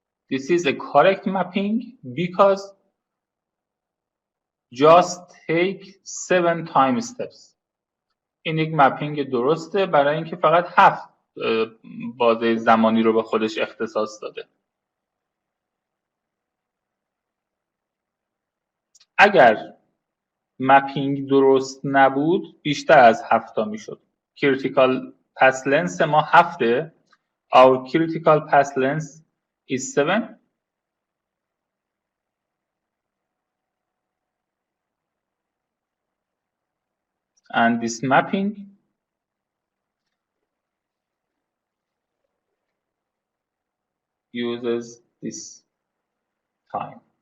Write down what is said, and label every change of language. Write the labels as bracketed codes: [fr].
[en] This is a correct mapping because just take 7 time steps. [fa] این یک مپینگ درسته برای اینکه فقط 7 بازه زمانی رو به خودش اختصاص داده. اگر مپینگ درست نبود بیشتر از 7 تا میشد. [en] Critical path length [fa] ما [en] 7. Our critical path length is 7. And this mapping uses this time.